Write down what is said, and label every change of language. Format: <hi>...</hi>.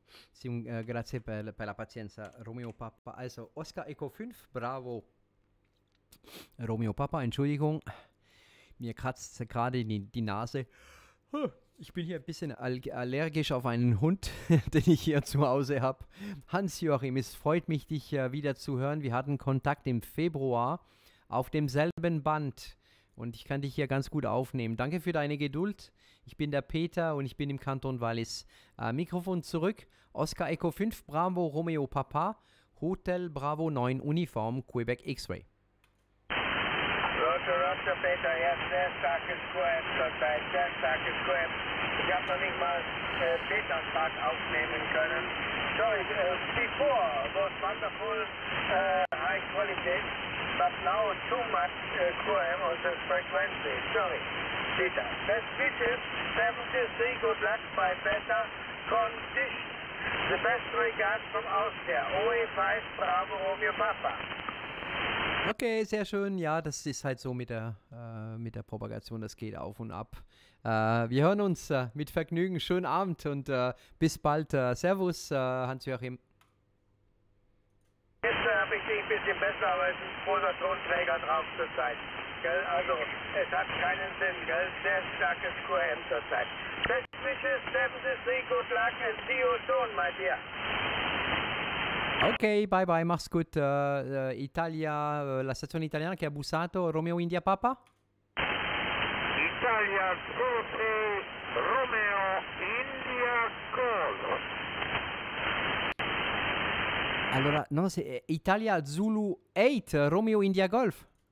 <it>Sì, grazie per la pazienza.</it> <en>Romeo Papa. Also, Oscar Echo 5, Bravo.</en> <de>Romeo Papa, Entschuldigung. Mir kratzt gerade die Nase. Ich bin hier ein bisschen allergisch auf einen Hund, den ich hier zu Hause habe. Hans-Joachim, es freut mich, dich wieder zu hören. Wir hatten Kontakt im Februar auf demselben Band. Und ich kann dich hier ganz gut aufnehmen. Danke für deine Geduld. Ich bin der Peter und ich bin im Kanton Wallis. Mikrofon zurück. Oscar Echo 5, Bravo Romeo Papa, Hotel Bravo 9 Uniform, Quebec X-Ray. Roger, Peter, yes, sehr starkes QM zurzeit, sehr starkes QM. Ich habe noch nicht mal Peter-Tag aufnehmen können.</de> <en>Sorry, before was wonderful high quality, but now too much QM on the frequency. Sorry, Peter. Best wishes, 73, good luck by better condition. The best regards from Austria, OE5 Bravo Romeo Papa.</en> <de>Okay, sehr schön. Ja, das ist halt so mit der Propagation, das geht auf und ab. Wir hören uns mit Vergnügen. Schönen Abend und bis bald. Servus, Hans-Joachim. Jetzt habe ich dich ein bisschen besser, aber es ist ein großer Tonträger drauf zurzeit. Gell? Also, es hat keinen Sinn, gell? Sehr starkes QM zurzeit.</de> <en>Best wishes, 73, good luck and see you soon, my dear.</en> <de>Ok, bye bye, mach's gut.</de> <it>Italia, la stazione italiana che ha bussato, Romeo India Papa? Italia 06 Romeo India Golf. Allora, no, Italia Zulu 8, Romeo India Golf.</it>